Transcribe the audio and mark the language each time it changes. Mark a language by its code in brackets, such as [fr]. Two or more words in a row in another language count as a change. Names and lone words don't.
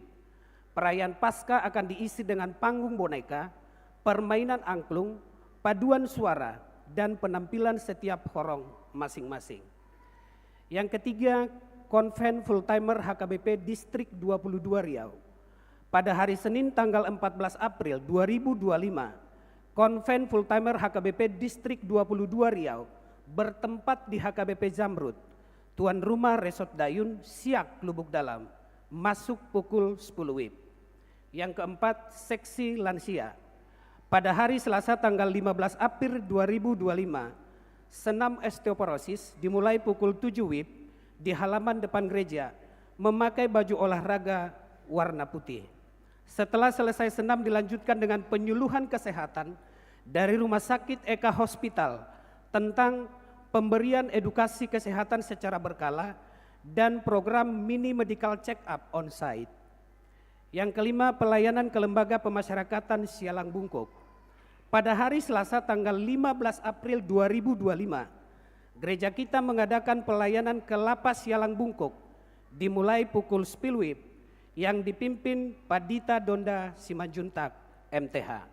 [id] Perayaan Paskah akan diisi dengan panggung boneka, permainan angklung, paduan suara, dan penampilan setiap horong masing-masing. Yang ketiga, Konven Full Timer HKBP Distrik 22 Riau. Pada hari Senin tanggal 14 April 2025, Konven Full Timer HKBP Distrik 22 Riau bertempat di HKBP Zamrud, tuan rumah Resort Dayun, Siak, Lubuk Dalam, masuk pukul 10 WIB. Yang keempat, seksi lansia. Pada hari Selasa tanggal 15 April 2025, senam osteoporosis dimulai pukul 7 WIB di halaman depan gereja memakai baju olahraga warna putih. Setelah selesai senam dilanjutkan dengan penyuluhan kesehatan dari Rumah Sakit Eka Hospital tentang pemberian edukasi kesehatan secara berkala dan program [en] mini medical check up on site. [id] Yang kelima, pelayanan ke lembaga pemasyarakatan Sialang Bungkuk. Pada hari Selasa tanggal 15 April 2025, gereja kita mengadakan pelayanan ke Lapas Sialang Bungkuk dimulai pukul 10 WIB yang dipimpin Pendeta Donda Simanjuntak MTH.